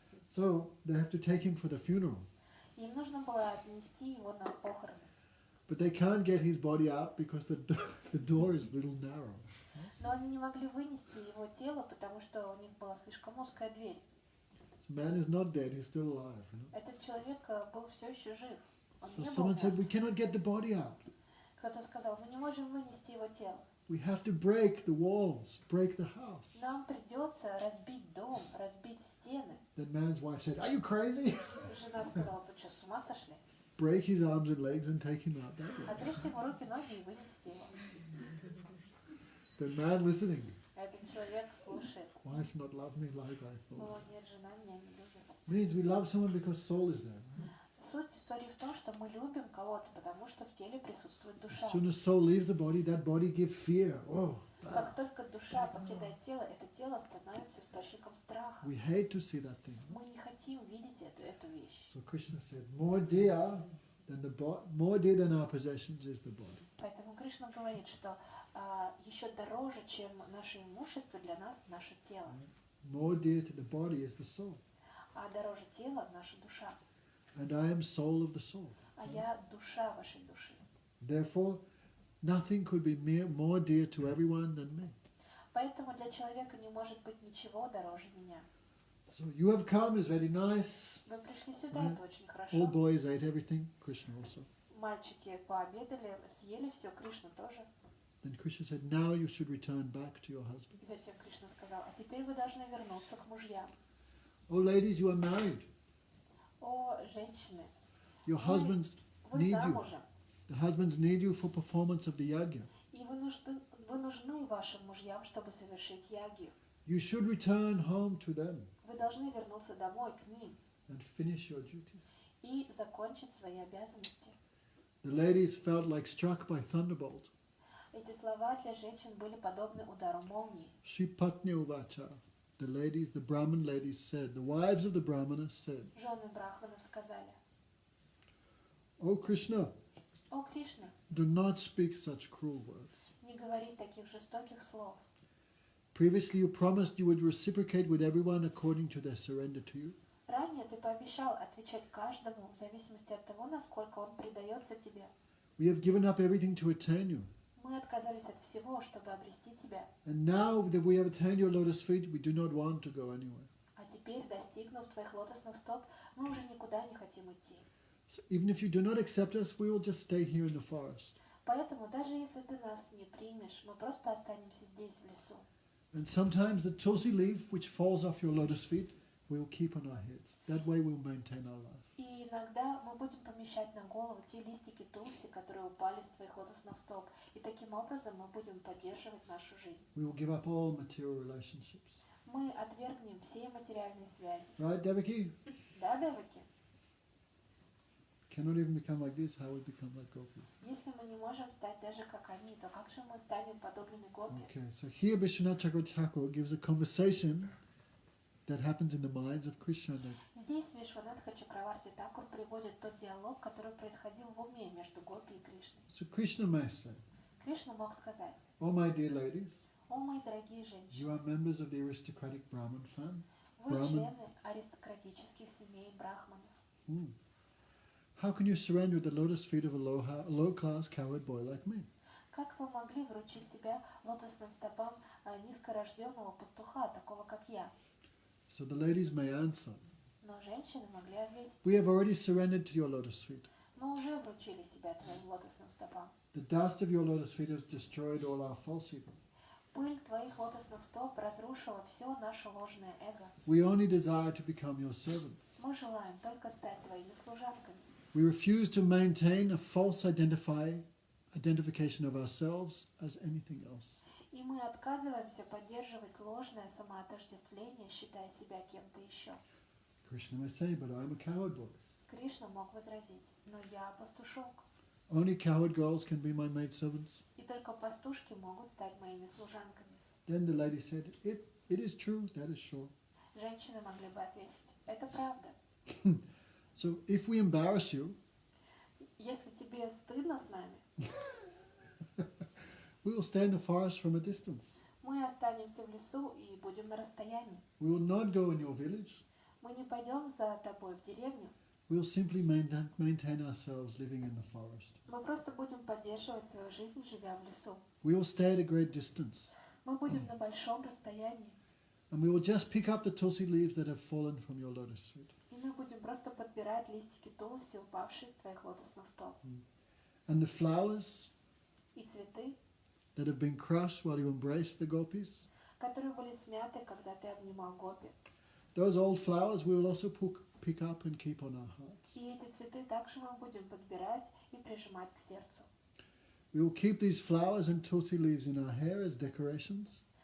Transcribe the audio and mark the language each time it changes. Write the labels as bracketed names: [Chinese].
[English] So they have to take him for the funeral. [Russian] Им нужно было отнести его на похороны. [English] But they can't get his body out because the door is a little narrow. [Russian] Но они не могли вынести его тело, потому что у них была слишком узкая дверь. [English] So man is not dead, he's still alive. You know? [Russian] Этот человек был все еще жив. Он [English] So [Russian] не был [English] someone said, [Russian] мертв. [English] we cannot get the body out. [Russian] Кто-то сказал, мы не можем вынести его тело. [English] We have to break the walls, break the house. [Russian] Нам придется разбить дом, разбить стены. [English] Then man's wife said, are you crazy? [Russian] Жена сказала, вы что, с ума сошли? [English] Break his arms and legs and take him out that way. [Russian] Отрежьте ему руки, ноги и вынести его. [English] The man listening, [Russian] Этот человек слушает. [English] wife not love me like I [Russian] О, [English] thought. [Russian] нет, жена меня не любит. [English] Means we love someone because soul is there. [Russian] Суть истории в том, что мы любим кого-то, потому что в теле присутствует душа. [English] As soon as soul leaves the body, that body gives fear. Oh, [Russian] Как только душа покидает тело, это тело становится источником страха. [English] we hate to see that thing. [Russian] Мы не хотим видеть эту вещь. [English] So Krishna said, more dear than our possessions is the body. [Russian] Поэтому Кришна говорит, что еще дороже, чем наше имущество, для нас наше тело. [English] More dear to the body is the soul. [Russian] А дороже тела наша душа. [English] And I am soul of the soul. [Russian] А я душа вашей души. [English] Therefore, nothing could be more dear to everyone than me. [Russian] Поэтому для человека не может быть ничего дороже меня. [English] So you have come is very nice. [Russian] Вы пришли сюда, это очень [English] All [Russian] хорошо. [English] boys ate everything. Krishna also. [Russian] Мальчики пообедали, съели все, Кришна тоже. [English] Then Krishna said, now you should return back to your husband. [Russian] И затем Кришна сказал, а теперь вы должны вернуться к мужьям. [English] Oh, ladies, you are married. [Russian] О, женщины, [English] Your husbands [Russian] вы [English] need you. [Russian] замужем, [English] The husbands need you for performance of the yajna. [Russian] и вы нужны вашим мужьям, чтобы совершить ягью. [English] You should return home to them [Russian] Вы должны вернуться домой к ним [English] and finish your duties. [Russian] и закончить свои обязанности. [English] The ladies felt like struck by thunderbolt. [Russian] Эти слова для женщин были подобны удару молнии. [Sanskrit] Sri Patni Uvacha. [English] The ladies, the Brahmin ladies said, the wives of the Brahmanas said, [Russian] Жены брахманов сказали, [English] O Krishna, [Russian] о, Кришна, [English] do not speak such cruel words. [Russian] не говори таких жестоких слов. [English] Previously you promised you would reciprocate with everyone according to their surrender to you. [Russian] Ранее ты пообещал отвечать каждому в зависимости от того, насколько он предается тебе. [English] We have given up everything to attain you. [Russian] Мы отказались от всего, чтобы обрести тебя. [English] And now that we have attained your lotus feet, we do not want to go anywhere. [Russian] А теперь, достигнув твоих лотосных стоп, мы уже никуда не хотим идти. [English] So even if you do not accept us, we will just stay here in the forest. [Russian] Поэтому, даже если ты нас не примешь, мы просто останемся здесь, в лесу. [English] And sometimes the tulsi leaf which falls off your lotus feet, we will keep on our heads. That way we will maintain our life. [Russian] И иногда мы будем помещать на голову те листики тулси, которые упали с твоих лотосных стоп. И таким образом мы будем поддерживать нашу жизнь. [English] We will give up all material relationships. [Russian] Мы отвергнем все материальные связи. [English] Right, Devaki? [Russian] Да, Деваки? [English] Cannot even become like this, how we become like gopis. [Russian] Если мы не можем стать даже как они, то как же мы станем подобными гопи? [English] Okay, so here Vishwanath Thakur gives a conversation that happens in the minds of Krishna. [Russian] Здесь Вишванатха Чакраварти Такур приводит тот диалог, который происходил в уме между Гопи и Кришной. [English] So Krishna may say, [Russian] Кришна мог сказать: [English] "Oh my dear ladies, [Russian] «О, мои дорогие [English] you [Russian] женщины, [English] are members of the aristocratic Brahmin family. [Russian] вы [English] Brahman. [Russian] члены аристократических семей брахманов. [English] How can you surrender at the lotus feet of a low-class cowherd boy like me?" [Russian] Как вы могли вручить себя лотосным стопам низкорожденного пастуха, такого как я?» [English] So the ladies may answer, [Russian] Но женщины могли ответить: [English] "We have already surrendered to your lotus feet. [Russian] «Мы уже вручили себя твоим лотосным стопам. [English] The dust of your lotus feet has destroyed all our false ego. [Russian] Пыль твоих лотосных стоп разрушила все наше ложное эго. [English] We only desire to become your servants. [Russian] Мы желаем только стать твоими служанками. [English] We refuse to maintain a false identification of ourselves as anything else. [Russian] И мы отказываемся поддерживать ложное самоотождествление, считая себя кем-то еще». [English] Krishna may say, "But I'm a cowherd boy. [Russian] Кришна мог возразить: «Но я пастушок, [English] Only cowherd girls can be my maidservants." [Russian] и только пастушки могут стать моими служанками». [English] Then the lady said, It is true, that is sure. [Russian] Женщины могли бы ответить: «Это правда. [English] So if we embarrass you, [Russian] Если тебе стыдно с нами, [English] we will stay in the forest from a distance. [Russian] мы останемся в лесу и будем на расстоянии. [English] We will not go in your village. [Russian] Мы не пойдем за тобой в деревню. [English] We will simply maintain ourselves living in the forest. [Russian] Мы просто будем поддерживать свою жизнь, живя в лесу. [English] We will stay at a great distance. [Russian] Мы будем на большом расстоянии. [English] And we will just pick up the tulsi leaves that have fallen from your lotus feet. [Russian] И мы будем просто подбирать листики тулси, упавшие с твоих лотосных стоп. [English] And the flowers [Russian] И цветы, [English] that have been crushed while you embraced the gopis, [Russian] которые были смяты, когда ты обнимал гопи. [English] those old flowers we will also pick up and keep on our hearts. [Russian] И эти цветы также мы будем подбирать и прижимать к сердцу. [English] We will keep these flowers and tulsi leaves in our hair as decorations.